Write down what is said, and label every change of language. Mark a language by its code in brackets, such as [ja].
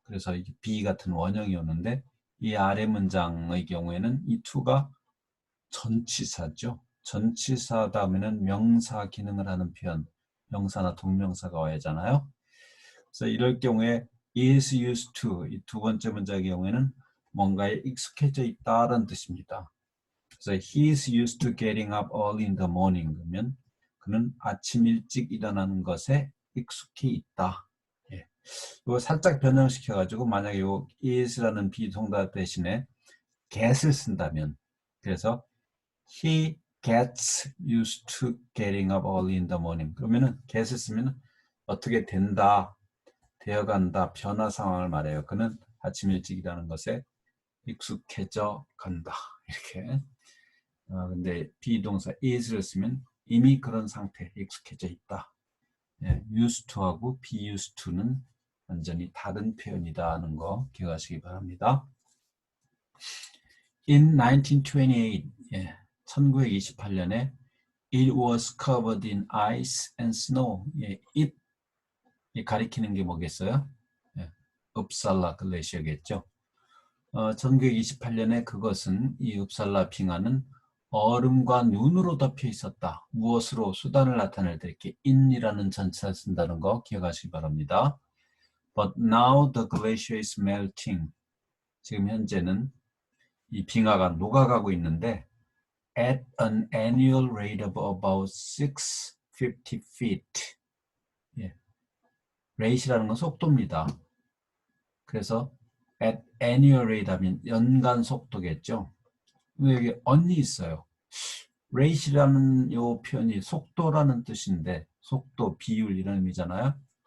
[ko] 그래서 be 같은 원형이 오는데 이 아래 문장의 경우에는 이 to가 전치사죠. 전치사 다음에는 명사 기능을 하는 표현, 명사나 동명사가 와야 하잖아요. 그래서 이럴 경우에 [en] is used to [ko] 이 두 번째 문장의 경우에는 뭔가에 익숙해져 있다라는 뜻입니다. 그래서 [en] he is used to getting up early in the morning [ko] 그러면 그는 아침 일찍 일어나는 것에 익숙해 있다. 예. 이거 살짝 변형시켜가지고 만약에 이 is라는 비동사 대신에 get을 쓴다면 그래서 [en] he gets used to getting up early in the morning [ko] 그러면은 get을 쓰면 어떻게 된다, 되어간다, 변화 상황을 말해요. 그는 아침 일찍 일어나는 것에 익숙해져 간다. 이렇게. 근데 비동사 is를 쓰면 이미 그런 상태에 익숙해져 있다. 예, used to하고 be used to는 완전히 다른 표현이다 하는 거 기억하시기 바랍니다. [en] In 1928, [ko] 예, 1928년에 [en] it was covered in ice and snow. [ko] 예, it 가리키는 게 뭐겠어요? 예, 읍살라 글래시어겠죠. 1928년에 그것은 이 읍살라 빙하는 얼음과 눈으로 덮여 있었다. 무엇으로 수단을 나타낼 때 이렇게 in이라는 전치사를 쓴다는 거 기억하시기 바랍니다. [en] But now the glacier is melting. [ko] 지금 현재는 이 빙하가 녹아가고 있는데 [en] at an annual rate of about 650 feet. [ko] 예. rate이라는 건 속도입니다. 그래서 [en] at annual rate [ko] 하면 연간 속도겠죠. 여기 on이 있어요. rate이라는 요 표현이 속도라는 뜻인데 속도, 비율 이런 의미잖아요.